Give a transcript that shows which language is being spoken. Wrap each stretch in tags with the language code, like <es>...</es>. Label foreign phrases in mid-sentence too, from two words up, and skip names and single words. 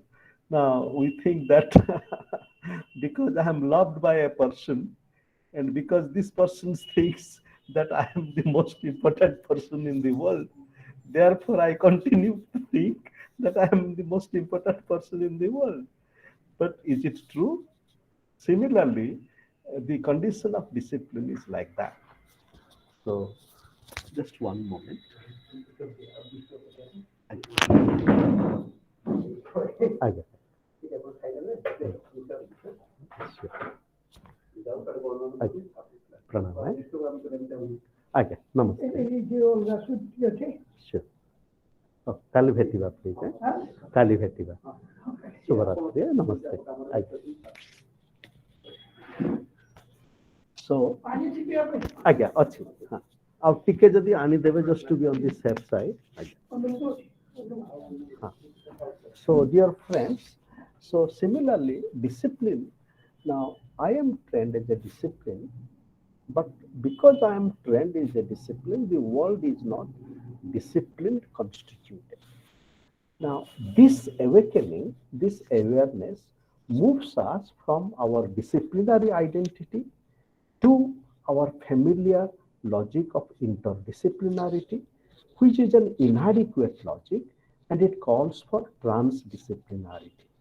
<en>Now we think that because I am loved by a person and because this person thinks that I am the most important person in the world, therefore I continue to think that I am the most important person in the world. But is it true? Similarly, the condition of discipline is like that. So, just one moment.</en> <or>ଆଜ୍ଞା ପ୍ରଣାମ ଆଜ୍ଞା ନମସ୍ତେ କାଲି ଭେଟିବା ପ୍ଲିଜ୍ କାଲି ଭେଟିବା ଶୁଭରାତ୍ରି ନମସ୍ତେ ଆଜ୍ଞା ସୋ ଆଜ୍ଞା ଅଛି ହଁ ଆଉ ଟିକେ ଯଦି ଆଣିଦେବେ</or> <en>just to be on the safe side</en> <or>ଆଜ୍ଞା</or> <en>ହଁ so dear friends, so similarly discipline, now I am trained as a discipline, but because I am trained as a discipline, the world is not disciplined constituted. Now this awakening, this awareness moves us from our disciplinary identity to our familiar logic of interdisciplinarity, which is an inadequate logic, and it calls for transdisciplinarity.</en>